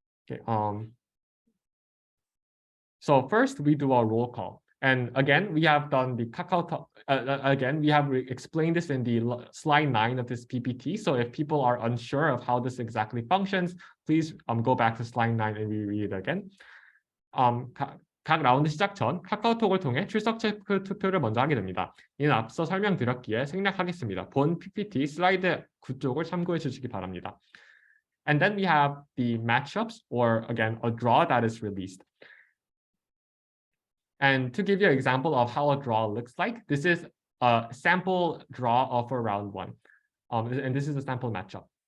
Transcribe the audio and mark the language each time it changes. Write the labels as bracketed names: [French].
[English] Okay, so first we do a roll call. And again, we have done the KakaoTalk. Again, we have explained this in the slide 9 of this PPT. So if people are unsure of how this exactly functions, please go back to slide 9 and reread it again. [Korean] 각 라운드 시작 전 카카오톡을 통해 출석 체크 투표를 먼저 하게 됩니다. 이는 앞서 설명드렸기에 생략하겠습니다. 본 PPT 슬라이드 9쪽을 참고해 주시기 바랍니다. [English] And then we have the matchups, or again, a draw that is released. And to give you an example of how a draw looks like, this is a sample draw for round 1. And this is a sample matchup.